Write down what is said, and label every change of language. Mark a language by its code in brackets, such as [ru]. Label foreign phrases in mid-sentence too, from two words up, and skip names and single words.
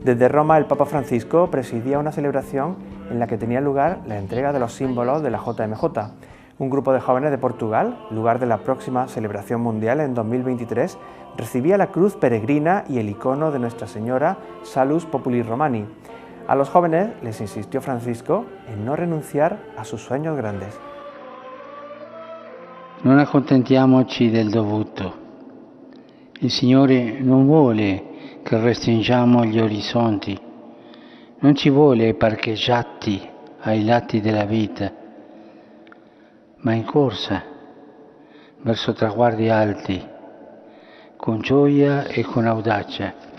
[es] Desde Roma, el Papa Francisco presidía una celebración en la que tenía lugar la entrega de los símbolos de la JMJ. Un grupo de jóvenes de Portugal, lugar de la próxima celebración mundial en 2023, recibía la cruz peregrina y el icono de Nuestra Señora Salus Populi Romani. A los jóvenes les insistió Francisco en no renunciar a sus sueños grandes. [it] Non accontentiamoci del dovuto. Il Signore non vuole che restringiamo gli orizzonti, non ci vuole parcheggiati ai lati della vita, ma in corsa verso traguardi alti, con gioia e con audacia.